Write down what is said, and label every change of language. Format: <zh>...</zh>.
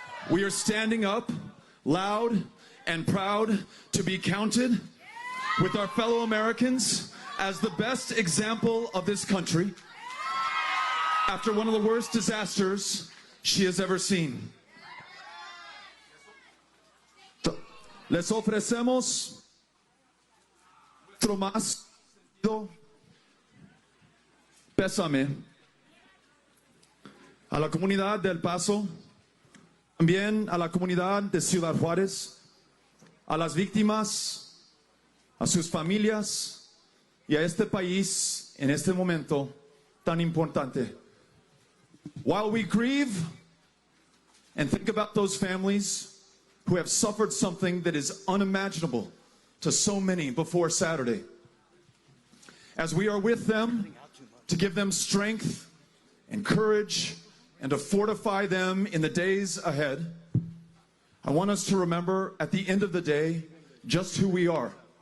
<en>We are standing up, loud and proud to be counted with our fellow Americans as the best example of this country after one of the worst disasters she has ever seen.</en> <es>Les ofrecemos nuestro más sentido pésame a la comunidad de El Paso, también a la comunidad de Ciudad Juárez, a las víctimas, a sus familias y a este país en este momento tan importante.</es> <en>While we grieve and think about those families who have suffered something that is unimaginable to so many before Saturday, as we are with them to give them strength and courage and to fortify them in the days ahead, I want us to remember at the end of the day just who we are.</en>